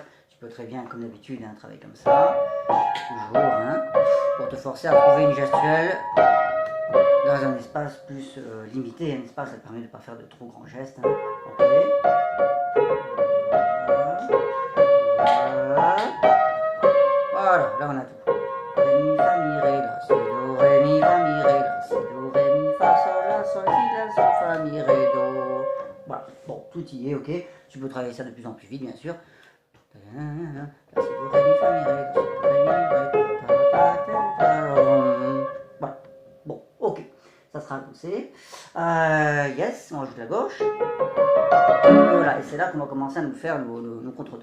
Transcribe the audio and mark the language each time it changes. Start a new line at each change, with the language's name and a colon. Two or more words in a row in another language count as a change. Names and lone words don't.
French: Tu peux très bien, comme d'habitude, travailler comme ça. Toujours, pour te forcer à trouver une gestuelle dans un espace plus limité. Un espace, ça te permet de ne pas faire de trop grands gestes. Ok. Voilà, là on a tout. Ré, mi, fa, mi, ré, la, si, do, ré, mi, fa, mi, ré, la, si, do, ré, mi, fa, sol, la, sol, si, la, sol, fa, mi, ré, do. Voilà, bon, tout y est, ok. Tu peux travailler ça de plus en plus vite, bien sûr. Voilà, bon, ok. Ça sera poussé. Yes, on rajoute la gauche. Et voilà, et c'est là qu'on va commencer à nous faire nos contretemps.